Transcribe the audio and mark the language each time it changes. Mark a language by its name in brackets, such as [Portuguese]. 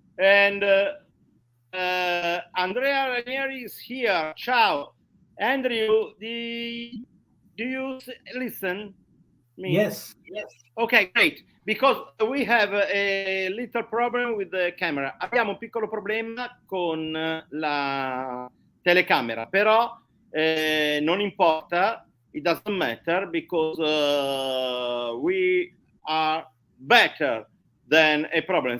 [English] And Andrea Ranieri is here. Ciao, Andrew. Do you listen? Me? Yes. Okay, great. Because we have a little problem with the camera. [Italian] Abbiamo un piccolo problema con la telecamera, però non importa. [English] It doesn't matter because we are better than a problem.